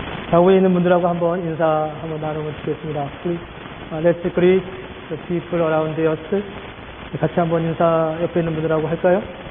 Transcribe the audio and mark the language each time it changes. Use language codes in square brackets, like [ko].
[ko] 좌우에 있는 분들하고 한번 인사 한번 나누면 좋겠습니다. [en] Let's greet the people around us. [ko] 같이 한번 인사 옆에 있는 분들하고 할까요?